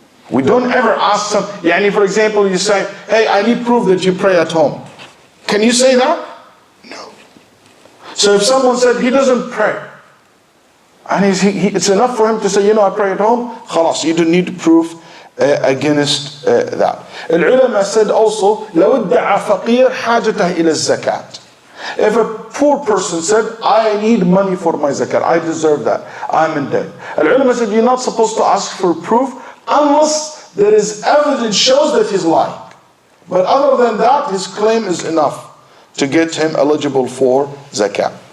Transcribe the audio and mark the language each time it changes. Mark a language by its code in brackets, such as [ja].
[en] We don't ever ask him. Yani, for example, you say, hey, I need proof that you pray at home. Can you say that? No. So if someone said he doesn't pray, and it's enough for him to say, you know, I pray at home, خلاص, you don't need proof against that. [ar] العلماء [en] said also, [ar] لو ادعى فقير حاجته إلى الزكاة. [en] If a poor person said, I need money for my zakat, I deserve that, I'm in debt. Al-ulama said, you're not supposed to ask for proof unless there is evidence shows that he's lying. But other than that, his claim is enough to get him eligible for zakat.